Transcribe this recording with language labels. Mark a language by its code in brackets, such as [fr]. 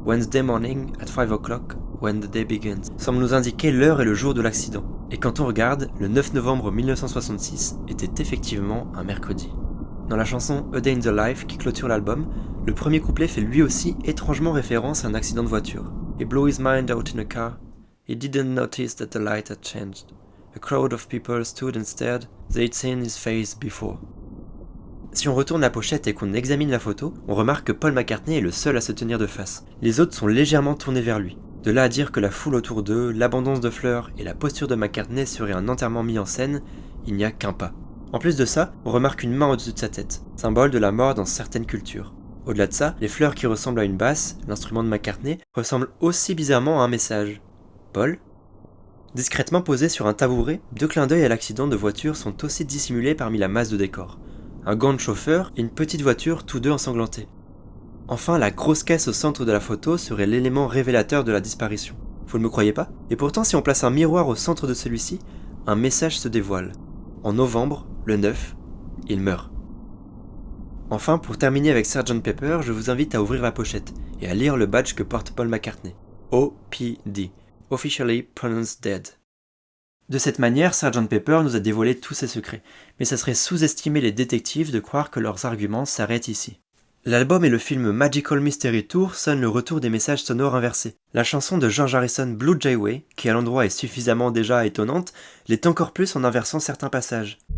[en] Wednesday morning at 5 o'clock, when the day begins, [fr] semble nous indiquer l'heure et le jour de l'accident. Et quand on regarde, le 9 novembre 1966 était effectivement un mercredi. Dans la chanson A Day in the Life qui clôture l'album, le premier couplet fait lui aussi étrangement référence à un accident de voiture. [en] He blew his mind out in a car. He didn't notice that the light had changed. A crowd of people stood and stared. They'd seen his face before. [fr] Si on retourne la pochette et qu'on examine la photo, on remarque que Paul McCartney est le seul à se tenir de face. Les autres sont légèrement tournés vers lui. De là à dire que la foule autour d'eux, l'abondance de fleurs et la posture de McCartney seraient un enterrement mis en scène, il n'y a qu'un pas. En plus de ça, on remarque une main au-dessus de sa tête, symbole de la mort dans certaines cultures. Au-delà de ça, les fleurs qui ressemblent à une basse, l'instrument de McCartney, ressemblent aussi bizarrement à un message. Paul ? Discrètement posés sur un tabouret, 2 clins d'œil à l'accident de voiture sont aussi dissimulés parmi la masse de décor. Un gant de chauffeur et une petite voiture, tous deux ensanglantés. Enfin, la grosse caisse au centre de la photo serait l'élément révélateur de la disparition. Vous ne me croyez pas ? Et pourtant, si on place un miroir au centre de celui-ci, un message se dévoile. En novembre, le 9, il meurt. Enfin, pour terminer avec Sgt. Pepper, je vous invite à ouvrir la pochette et à lire le badge que porte Paul McCartney. [en] OPD, Officially Pronounced Dead. [fr] De cette manière, Sgt. Pepper nous a dévoilé tous ses secrets, mais ça serait sous-estimer les détectives de croire que leurs arguments s'arrêtent ici. L'album et le film Magical Mystery Tour sonnent le retour des messages sonores inversés. La chanson de George Harrison Blue Jay Way, qui à l'endroit est suffisamment déjà étonnante, l'est encore plus en inversant certains passages.